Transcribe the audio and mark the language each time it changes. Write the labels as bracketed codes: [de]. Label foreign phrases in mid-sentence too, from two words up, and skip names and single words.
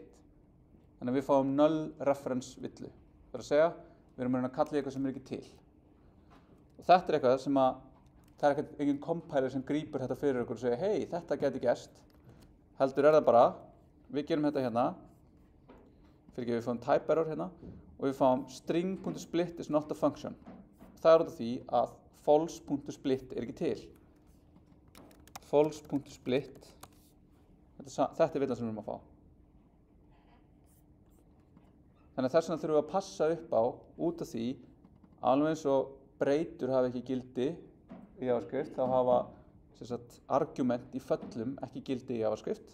[is] Þannig að við fáum [en] null reference [is] villu. Það er að segja, við erum að reyna að kalla í eitthvað sem er ekki til. Og þetta er eitthvað sem að, það er engin compiler sem grípur þetta fyrir okkur og segja, hei, þetta geti gerst. Heldur er það bara, við gerum þetta hérna, fyrir ekki við fáum [en] type error [is] hérna, og við fáum [en] string.split is not a function. [is] Það er út af því að false.split er ekki til. False.split, þetta er villan sem við erum að fá. Þannig að þess vegna þurfum við að passa upp á út af því, alveg eins og breytur hafa ekki gildi í JavaScript, þá hafa sem sagt, argument í föllum ekki gildi í JavaScript.